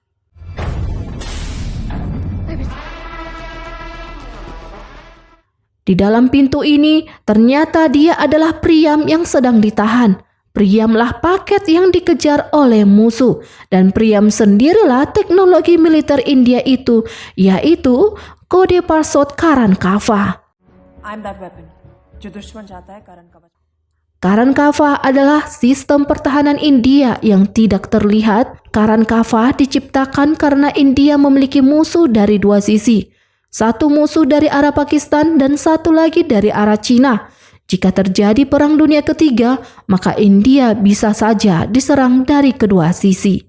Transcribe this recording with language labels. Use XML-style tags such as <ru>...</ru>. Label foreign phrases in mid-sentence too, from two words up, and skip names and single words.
<id>Di dalam pintu ini ternyata dia adalah Priam yang sedang ditahan. Priamlah paket yang dikejar oleh musuh dan Priam sendirilah teknologi militer India itu, yaitu kode password Karan Kava.</id> <en>I'm that weapon.</en> <hi>जो दुश्मन चाहता है कारण कवच.</hi> <id>Karan Kava adalah sistem pertahanan India yang tidak terlihat. Karan Kava diciptakan karena India memiliki musuh dari dua sisi. Satu musuh dari arah Pakistan dan satu lagi dari arah Cina. Jika terjadi Perang Dunia Ketiga, maka India bisa saja diserang dari kedua sisi.</id>